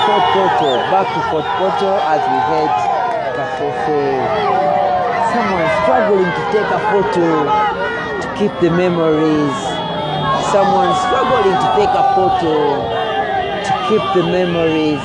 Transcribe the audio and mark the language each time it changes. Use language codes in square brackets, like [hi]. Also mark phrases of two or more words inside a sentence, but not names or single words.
[en] Poto, back to Fort Poto as we head Kaseese. Someone struggling to take a photo to keep the memories. Someone struggling to take a photo to keep the memories.